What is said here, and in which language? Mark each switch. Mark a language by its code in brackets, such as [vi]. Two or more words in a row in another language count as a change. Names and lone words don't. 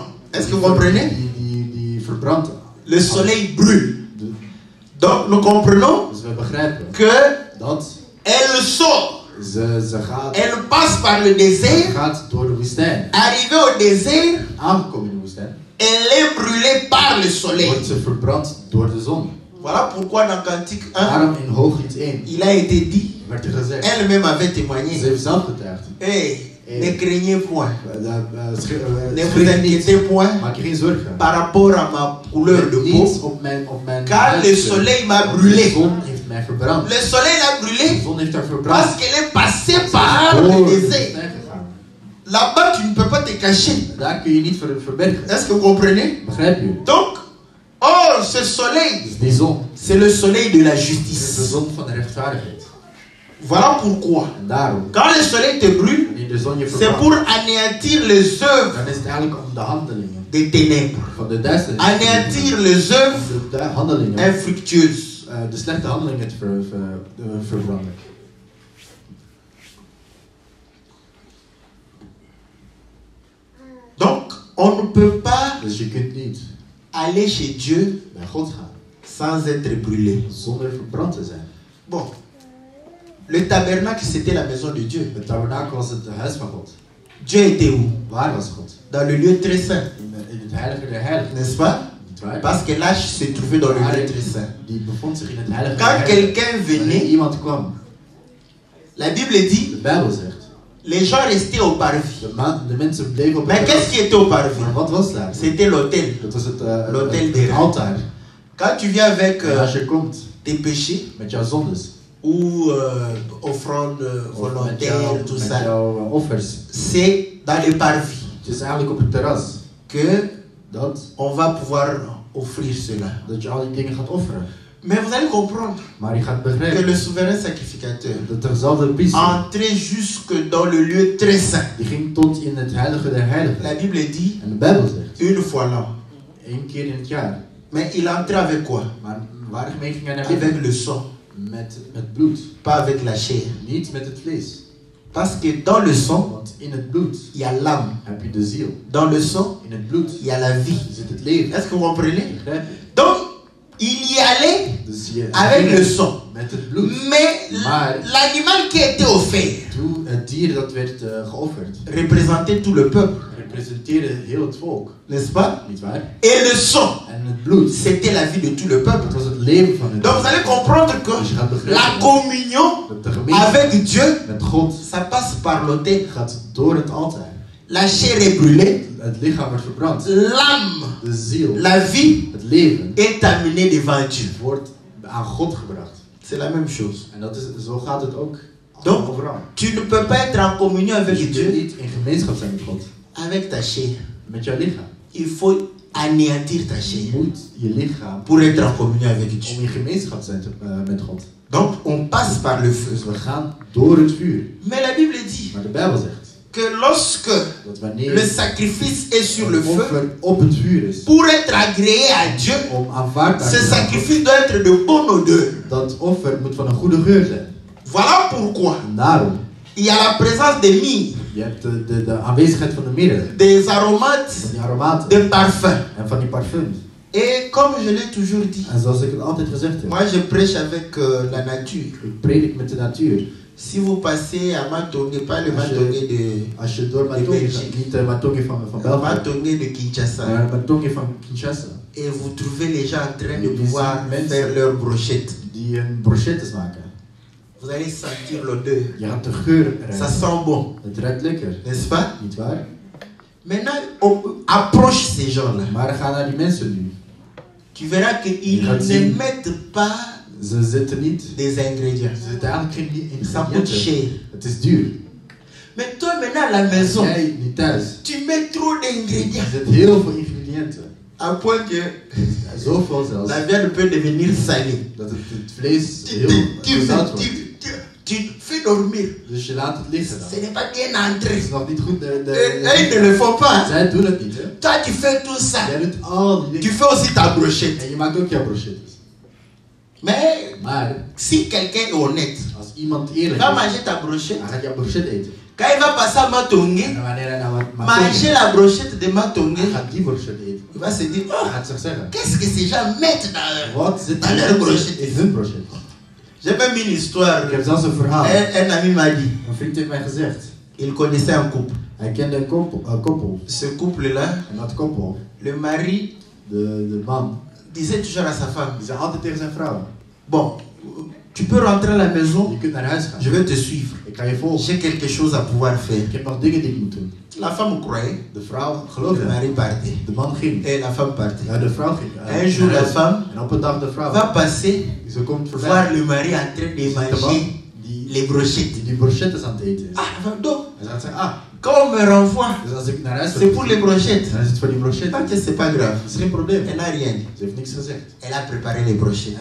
[fr] Est-ce que vous comprenez? [nl] die verbrandt. [fr] Le soleil brûle. [nl] De- [fr] Donc nous comprenons [nl] Dus we begrijpen [fr] que [nl] dat [fr] elle sort. [nl] ze gaat, [fr] Elle passe par le désert. [nl] gaat door de woestijn. [fr] Arrivée au désert, [nl] Aangekomen in de woestijn [fr] elle est brûlée par le soleil. [nl] wordt ze verbrand door de zon. [fr] Voilà pourquoi dans Cantique 1, [nl] Daarom in Hooglied 1 [fr] il a été dit, [nl] werd er gezegd, [fr] elle-même avait [nl] ze [fr] témoigné. [nl] heeft zelf getuigd. [fr] Hey, ne craignez point. Ne [nl] Schrik [fr] vous [nl] niet, [fr] inquiétez point [nl] maak je geen zorgen. [fr] par rapport à ma couleur de [nl] Niet [fr] peau. [nl] op mijn [fr] Car le [nl] huidskleur. [fr] soleil m'a [nl] Want [fr] brûlé. [nl] de zon heeft mij verbrand. [fr] Le soleil l'a [nl] De [fr] brûlé [nl] zon heeft haar [fr] parce [nl] verbrand. [fr] qu'elle est passée par [nl] Door [fr] le [nl] de [fr] désert. [nl] woestijn gegaan. [fr] Là-bas, tu ne peux pas te cacher. [nl] Daar kun je niet verbergen. [fr] Est-ce que vous comprenez? [nl] Begrijp je? [fr] Donc, oh, ce soleil, [nl] Dus die zon [fr] c'est le soleil de la [nl] is de [fr] justice. [nl] zon van de rechtvaardigheid. [fr] Voilà pourquoi. [nl] En daarom, [fr] Quand le soleil te brûle, [nl] wanneer de zon je [fr] c'est [nl] verbrandt, [fr] pour anéantir les œuvres [nl] dan is het eigenlijk om de handelingen [fr] des ténèbres. [nl] van de duisternis. [fr] Anéantir les œuvres [nl] De handelingen, [fr] infructueuses. [nl] de slechte handelingen te verbranden. [fr] Donc, on ne peut pas [nl] Dus je kunt niet [fr] aller chez Dieu [nl] bij God gaan [fr] sans être brûlé. [nl] zonder verbrand te zijn. [fr] Bon, le tabernacle, c'était la maison de Dieu. [nl] Het tabernakel was het huis van God. [fr] Dieu était où? [nl] Waar was God? [fr] Dans le lieu très saint, [nl] In het heilige der heiligen. [fr] n'est-ce pas? [nl] Niet waar? [fr] Parce que l'arche se trouvait dans le lieu très saint. [nl] Die bevond zich in het heilige der [fr] Quand [nl] heiligen. [fr] quelqu'un [nl] Wanneer [fr] venait, [nl] iemand kwam, [fr] la Bible dit, [nl] de Bijbel zegt, [fr] les gens restaient au parvis. [nl] de mensen bleven op [fr] Mais [nl] het [fr] qu'est-ce qui était au parvis? [nl] Maar wat was daar? [fr] C'était l'autel. [nl] Dat was [fr] L'autel des [nl] het [fr] reins. [nl] altaar. [fr] Quand tu viens avec [nl] En als je komt [fr] tes péchés [nl] met jouw zondes, [fr] ou offrandes [nl] of met [fr] volontaires, tout ça, [nl] jouw offers, [fr] c'est dans le parvis [nl] het is eigenlijk op het terras [fr] que [nl] dat [fr] on va pouvoir offrir cela. [nl] je al die dingen gaat offeren. [fr] Mais vous allez comprendre [nl] Maar je gaat [fr] que le [nl] begrijpen [fr] souverain sacrificateur [nl] dat dezelfde priester, [fr] entrait jusque dans le lieu très saint. [nl] die ging tot in het heilige der heiligen. [fr] La Bible dit [nl] En de Bijbel zegt, [fr] une fois l'an. [nl] 1 keer in het jaar. [fr] Mais il entrait avec quoi? [nl] Maar waarmee ging hij naar binnen? [fr] Avec le sang, [nl] Met bloed. [fr] pas avec la chair. [nl] Niet met het vlees. [fr] Parce que dans le sang, [nl] Want in het bloed [fr] il y a l'âme. [nl] heb je de ziel. [fr] Dans le sang, [nl] In het bloed [fr] il y a la vie. [nl] zit het leven. [fr] Est-ce que vous comprenez? [nl] Begrijp je? [fr] Donc, il y allait [nl] Dus je [fr] avec le sang. [nl] met het bloed. [fr] Mais [nl] Maar [fr] l'animal qui était offert [nl] toen het dier dat werd geofferd, [fr] représentait tout le peuple, [nl] representeerde heel het volk. [fr] n'est-ce pas? [nl] Niet waar? [fr] Et le sang, [nl] En het bloed, [fr] c'était la vie de tout le peuple. [nl] dat was het leven van het [fr] Donc vous allez comprendre que [nl] Dus je gaat [fr] la [nl] begrijpen [fr] communion [nl] dat de gemeente [fr] avec Dieu, [nl] met God [fr] ça passe par l'autel. [nl] gaat door het altaar. [fr] La chair est brûlée, [nl] Het lichaam wordt verbrand. [fr] l'âme, [nl] De ziel, [fr] la vie [nl] het leven, [fr] est amenée devant Dieu. [nl] wordt aan God gebracht. [fr] C'est la même chose. [nl] En dat is, zo gaat het ook [fr] Donc, [nl] overal. [fr] tu ne peux pas être en communion [nl] Dus [fr] avec [nl] je kunt [fr] Dieu [nl] niet in gemeenschap zijn met God. [fr] avec ta chair. [nl] Met jouw lichaam. [fr] Il faut anéantir ta [nl] Je [fr] chair [nl] moet je lichaam [fr] pour être en communion avec [nl] om [fr] Dieu. [nl] in gemeenschap te zijn met God. [fr] Donc, on passe par le feu. [nl] Dus we gaan door het vuur. [fr] Mais la Bible dit [nl] Maar de Bijbel zegt [fr] que lorsque [nl] dat wanneer [fr] le sacrifice est sur le [nl] een [fr] feu, [nl] offer op het vuur is, [fr] pour être agréé à Dieu, [nl] om aanvaardbaar [fr] ce [nl] te zijn, [fr] sacrifice doit être de bonne odeur. [nl] dat offer moet van een goede geur zijn. [fr] Voilà pourquoi [nl] En daarom, [fr] il y a la présence des myrrhes, [nl] je hebt de aanwezigheid van de mirre, [fr] des aromates, [nl] van die aromaten [fr] des parfums. [nl] en van die parfums. [fr] Et comme je l'ai toujours dit, [nl] En zoals ik het altijd gezegd heb, [fr] moi je prêche avec la nature. [nl] ik predik met de natuur. [fr] Si vous passez à Matongé, pas le [nl] Als je- [fr] Matongé de [nl] Als je door Matongi gaat, niet Matongi van België, [fr] Matongé de Kinshasa, [nl] maar Matongi van Kinshasa, [fr] et vous trouvez les gens en train de Oui, pouvoir [nl] mensen- [fr] faire leur brochette, [nl] die een brochettes maken. [fr] vous allez sentir l'odeur. [nl] Je gaat de geur [fr] Ça [nl] ruiken. [fr] sent bon, [nl] Het ruikt lekker, [fr] n'est-ce pas? [nl] niet waar? [fr] Maintenant, on approche ces gens-là. [nl] Maar ga naar die mensen nu. [fr] Tu verras qu'ils [nl] gaat [fr] ne [nl] zien. [fr] mettent pas [nl] Ze zitten niet. [fr] des ingrédients. [nl] Ze zitten eigenlijk geen [fr] Ça coûte [nl] ingrediënten. [fr] cher. [nl] Het is duur. [fr] Mais toi maintenant à la maison, [nl] Jij niet thuis. [fr] tu mets trop [nl] Er [fr] d'ingrédients. [nl] zit heel veel ingrediënten. [fr] À point que [nl] Zoveel zelfs. [fr] la viande peut devenir salée. [nl] Dat het vlees [fr] Tu, [nl] heel zout wordt. [fr] tu fais dormir. [nl] Dus je laat het liggen dan. [fr] Ce n'est pas bien [nl] Het [fr] entré. [nl] is nog niet goed. [fr] Eux ne le font pas. [nl] Zij doen het niet, hè. [fr] Toi tu fais tout ça. [nl] Jij doet al die [fr] Tu [nl] dingen. [fr] fais aussi ta brochette. [nl] En je maakt ook jouw brochettes. [fr] Mais [nl] Maar [fr] si quelqu'un est honnête, [nl] als iemand eerlijk [fr] va [nl] is, [fr] manger ta brochette. [nl] dan gaat jouw brochette eten. [fr] Quand il va passer à Matongé, [nl] En wanneer hij naar [fr] manger la brochette de Matongé, [nl] hij gaat die brochette eten. [fr] il va se dire, [nl] Hij [fr] oh, [nl] gaat zich zeggen. [fr] qu'est-ce que ces gens mettent dans leur... [nl] Wat zit [fr] Dans leur [nl] er [fr] brochette. [nl] in hun brochette? [fr] J'ai même une histoire. [nl] Ik heb zelfs een verhaal. [fr] Un ami m'a dit, [nl] Een vriend heeft mij gezegd. [fr] il connaissait un couple. [nl] Hij kende een koppel. [fr] Ce couple-là, [nl] En dat koppel, [fr] le mari [nl] de man, [fr] disait toujours à sa femme, [nl] die zei altijd tegen zijn vrouw. [fr] bon, tu peux rentrer à la maison, [nl] Je kunt naar huis gaan. [fr] je vais te suivre. [nl] Ik ga je volgen. [fr] J'ai quelque chose à pouvoir faire. [nl] Ik heb nog dingen die ik moet doen. [fr] La femme croyait, [nl] De vrouw [fr] le [nl] geloofde. [fr] mari partait. [nl] De man ging. [fr] Et la femme partait. [nl] Ja, de vrouw ging. [fr] Un jour, la femme [nl] En op een dag de [fr] va [nl] vrouw. [fr] passer [nl] Ze komt voorbij. [fr] voir le mari en train de manger [nl] Die [fr] les brochettes. [nl] die brochettes aan het eten is. [fr] Ah, donc, [nl] En ze gaat zeggen, [fr] ah, quand on me renvoie, [nl] dus als ik naar huis [fr] c'est pour les brochettes. [nl] dan is het voor die brochettes. [fr] Ok, c'est pas grave. [nl] Dat is geen probleem. [fr] Elle n'a rien dit. [nl] Ze heeft niks gezegd. [fr] Elle a préparé les brochettes.